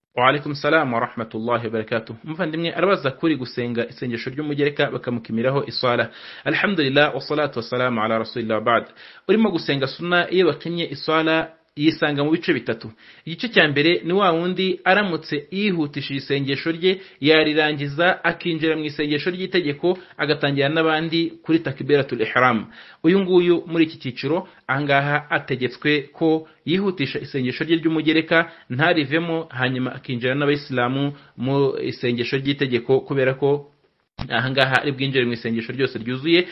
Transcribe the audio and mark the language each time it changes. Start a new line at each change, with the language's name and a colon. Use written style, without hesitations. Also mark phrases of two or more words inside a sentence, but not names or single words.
Arabic: وعليكم السلام ورحمة الله وبركاته.
Kinyarwanda: Muvandimwe arabaza kuri gusenga isengesho ry'umugereka bakamukimiraho iswala.
Arabic: الحمد لله والصلاة والسلام على رسول الله بعد.
Kinyarwanda: Urimo gusenga sunna iyo bakimye iswala yisanga mu bice bitatu. Igice cya mbere ni wa wundi aramutse yihutishije isengesho rye yarirangiza akinjira mu isengesho ry'itegeko agatangira n'abandi kuri
Arabic: تكبيرة الإحرام.
Kinyarwanda: Uyu nguyu muri iki cyiciro ahangaha ategetswe ko yihutisha isengesho rye ry'umugereka ntarivemo hanyuma akinjira n'abayisilamu mu isengesho ry'itegeko kubera ko ahangaha ari bwinjire mu isengesho ryose ryuzuye.